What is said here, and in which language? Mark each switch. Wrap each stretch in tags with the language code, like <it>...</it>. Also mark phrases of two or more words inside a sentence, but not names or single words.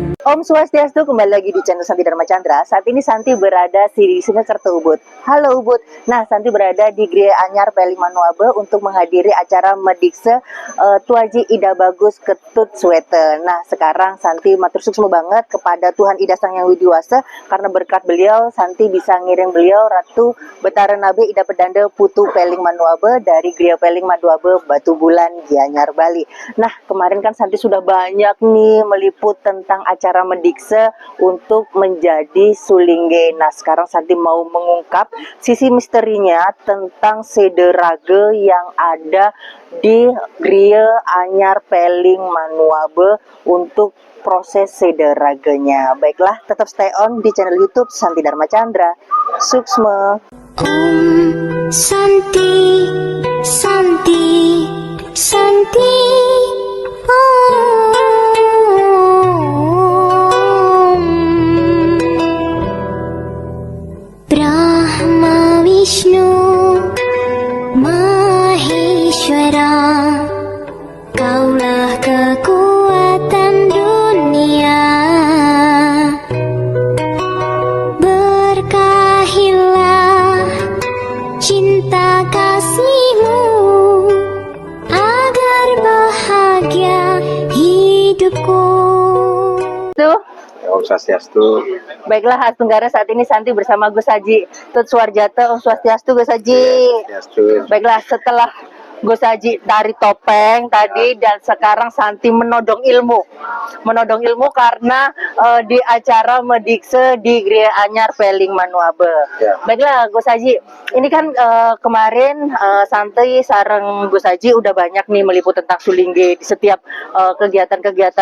<sa>Om Swastiastu,</sa> <id>kembali lagi di channel Santi Dharma Chandra. Saat ini Santi berada di Singkerto Ubud. Halo Ubud. Nah, Santi berada di Gria Anyar Peling Manuabe untuk menghadiri acara Medikse Tuaji Ida Bagus Ketut Swete. Nah, sekarang Santi</id> <ban>matur suksma</ban> <id>banget kepada Tuhan Ida Sang Yang Widiwasa, karena berkat beliau Santi bisa ngiring beliau Ratu Betara Nabe Ida Pedanda Putu Peling Manuabe dari Gria Peling Manuabe Batu Bulan Gianyar Bali. Nah, kemarin kan Santi sudah banyak nih meliput tentang acara Medikse untuk menjadi sulingge. Nah, sekarang Santi mau mengungkap sisi misterinya tentang sederage yang ada di Gria Anyar Peling Manuabe untuk proses sederagenya. Baiklah, tetap</id> <en>stay on</en> <id>di channel YouTube Santi Dharma Chandra. Suksma.</id> <sa>Om Santi Santi Santi Om Brahma Vishnu Maheshwara,</sa> <id>Kaulah kekuatan dunia, berkahilah cinta kasihmu agar bahagia hidupku. Tuh.</id> <sa>Om Swastiastu.</sa> <id>Baiklah, Khas Tenggara, saat ini Santi bersama Gus Haji Tut Suwarjata.</id> <sa>Om Swastiastu, Gus Haji. Swastiastu.</sa> <id>Baiklah, setelah Gus Haji dari topeng tadi dan sekarang Santi menodong ilmu karena di acara Medikse di Gria Anyar Peling Manuabe. Ya. Baiklah, Gus Haji, ini kan kemarin Santi sareng Gus Haji udah banyak nih meliput tentang sulingge di setiap kegiatan-kegiatan</id>